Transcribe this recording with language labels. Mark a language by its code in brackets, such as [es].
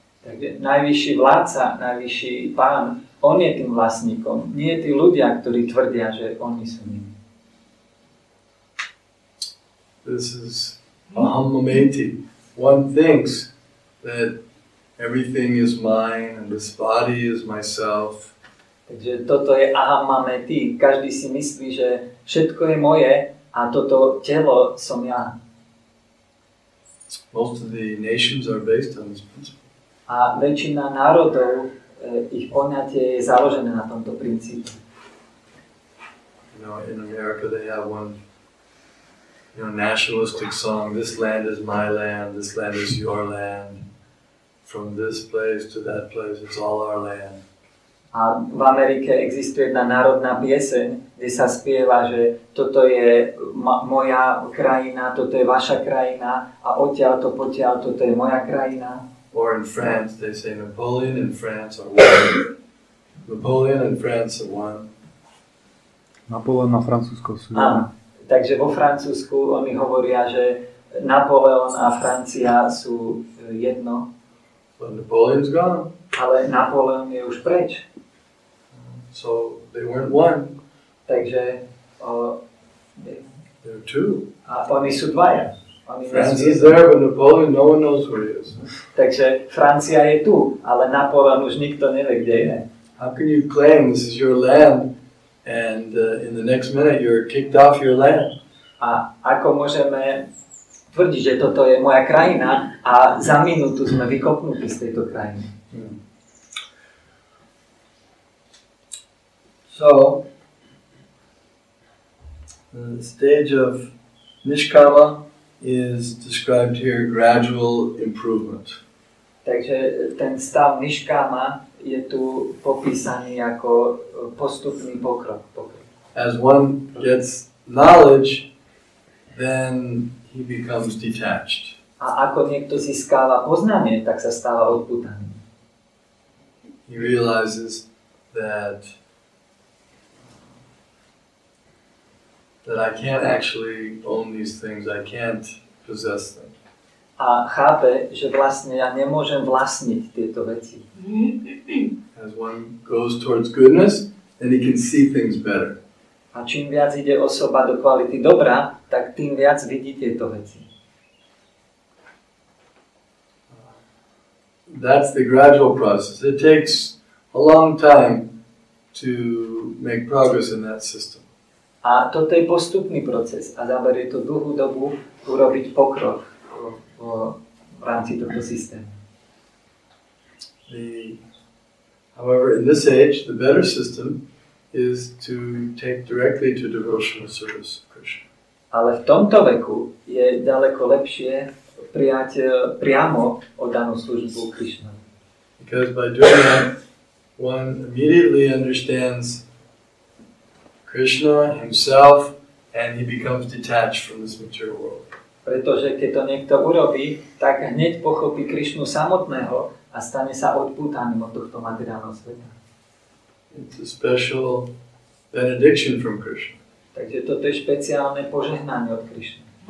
[sk] Takže najvyšší vládca, najvyšší pán, on je tým vlastníkom. Nie tí ľudia, ktorí tvrdia, že oni sú nimi. [en] This is ahamameti. One thinks that everything is mine and this body is myself. [sk] Takže toto je ahamameti. Každý si myslí, že všetko je moje a toto telo som ja. [en] Most of the nations are based on this principle. [sk] A väčšina národov, ich poňatie je založené na tomto princípe. [en] You know, in America they have one, nationalistic song, this land is my land, this land is your land. From this place to that place, it's all our land. [sk] A v Amerike existuje jedna národná pieseň, kde sa spieva, že toto je moja krajina, toto je vaša krajina a odtiaľto potiaľ toto je moja krajina. [en] Or in France, they say Napoleon and France are one. Napoleon and France are one. [sk] Napoleon a Francúzsko sú Áno. Takže vo Francúzsku oni hovoria, že Napoleon a Francia sú jedno. [en] But Napoleon's gone. [sk] Ale Napoleon je už preč. [en] So they weren't one. [sk] Takže [en] They're two. [sk] a oni sú dvaja. Oni [en] France [sk] nie [en] is [sk] sú [en] there, but Napoleon, no one knows where he is. [sk] Takže Francia je tu, ale Napoleon už nikto nevie, kde je. [en] How can you claim this is your land and in the next minute you're kicked off your land? [sk] A ako môžeme tvrdiť, že toto je moja krajina a za minútu sme vykopnutí z tejto krajiny. [en] So, the stage of Nishkama is described here gradual improvement. [sk] Takže ten stav Niškáma je tu popísaný ako postupný pokrok. [en] As one gets knowledge, then he becomes detached. [sk] A ako niekto získava poznanie, tak sa stáva odpútaný. [en] He realizes that I can't actually own these things, I can't possess them. [sk] A chápe, že vlastne ja nemôžem vlastniť tieto veci. [en] As one goes towards goodness, then he can see things better. [sk] A čím viac ide osoba do kvality dobra, tak tým viac vidí tieto veci. [en] That's the gradual process. It takes a long time to make progress in that system. [sk] A toto je postupný proces a zaberie to dlhú dobu urobiť pokrok v rámci tohto systému. [en] However, in this age, the better system is to take directly to devotional service of Krishna. [sk] Ale v tomto veku je ďaleko lepšie prijať priamo oddanú službu Krishna. [en] Because by doing that, one immediately understands Krishna himself and he becomes detached from this material world. [sk] Pretože keď to niekto urobí, tak hneď pochopí Krišnu samotného a stane sa odpútaným od tohto materiálneho sveta. [en] It's a special benediction from Krishna. [sk] Takže toto je špeciálne požehnanie od Krišny.